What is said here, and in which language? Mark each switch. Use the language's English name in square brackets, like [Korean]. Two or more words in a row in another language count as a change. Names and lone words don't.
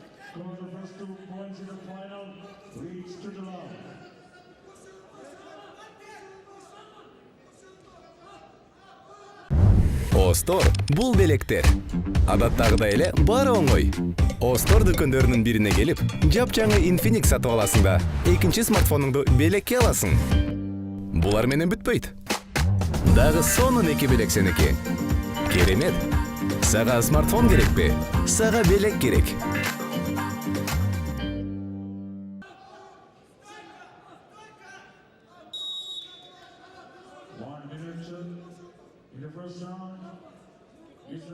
[English] Score the first 2 points in the final. Reach to the line. [Kyrgyz] Остор бул белектер. Адаттагыдай эле баары оңой. Остор дүкөндөрүнүн бирине келип, жапжаңы Infinix сатып аласың да, экинчи смартфонуңду белекке аласың. Булар менен бүтпөйт. Дагы сонун 2 белек сеники. Керемет. Сага смартфон керекпи? Сага белек керек. [English] In the first round, Mr.